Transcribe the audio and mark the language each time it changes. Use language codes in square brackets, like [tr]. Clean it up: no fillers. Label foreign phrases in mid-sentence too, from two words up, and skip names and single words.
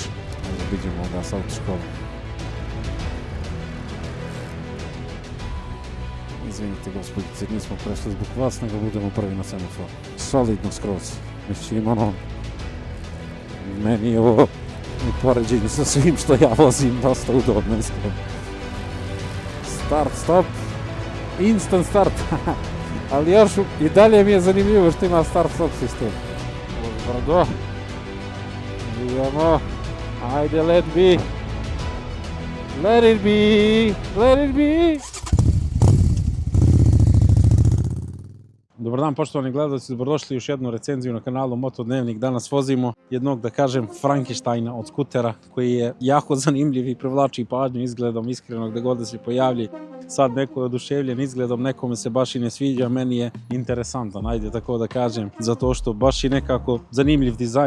[sr] Vidimo ga sa autoškolom. Izvinite gospodice, nismo prešli zbog vas, nego budemo prvi na semaforu. Solidno skroz. Mislim, meni je ovo u poređenju sa svim što ja vozim dosta udobno iskreno. [en] Start, stop, instant start. [sr] Ali još i dalje mi je zanimljivo što ima [en] start stop [sr] sistem. Brdo. Idemo. Ajde, [en] let be. Let it be. Let it be. [sr] Dobar dan poštovani gledalci, dobrodošli u još jednu recenziju na kanalu Motodnevnik. Danas vozimo jednog, da kažem, Frankensteina od skutera koji je jako zanimljiv i privlači pažnju izgledom, iskreno gde god da se pojavlji. Sad neko je oduševljen izgledom, nekome se baš i ne sviđa, meni je interesantan, ajde tako da kažem, zato što baš i nekako zanimljiv dizajn.